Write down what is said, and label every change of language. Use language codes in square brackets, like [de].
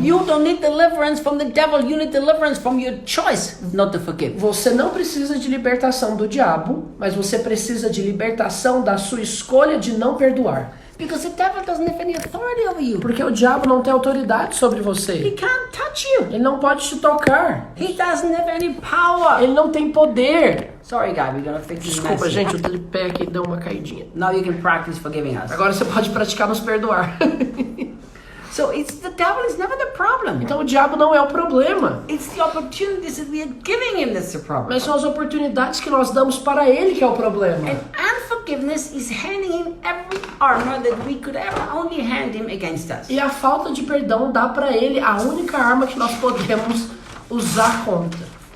[en] You don't need deliverance from the devil. You need deliverance from your choice not to forgive. [pt] Você não precisa de libertação do diabo, mas você precisa de libertação da sua escolha de não perdoar. [en] Because the devil doesn't have any authority over you. [pt] Porque o diabo não tem autoridade sobre [en] He [pt] você. [en] can't touch you. [pt] Ele não pode te tocar. [en] He doesn't have any power. [pt] Ele não tem poder. [en] Sorry, guy, we're gonna fix this [pt] Desculpa, [en] mess. [pt] gente, o tripé aqui deu uma caidinha. [en] Now you can practice forgiving us. [pt] Agora você pode praticar nos perdoar. [en] So it's the devil is never the problem. [pt] Então o diabo não é o problema. [en] It's the opportunities that we are giving him that's the problem. [pt] Mas são as oportunidades que nós damos para ele que é o problema. [en] And unforgiveness is handing him every armor that we could ever only hand him against us. [pt] E a falta de perdão dá para ele a única arma que nós podemos usar contra.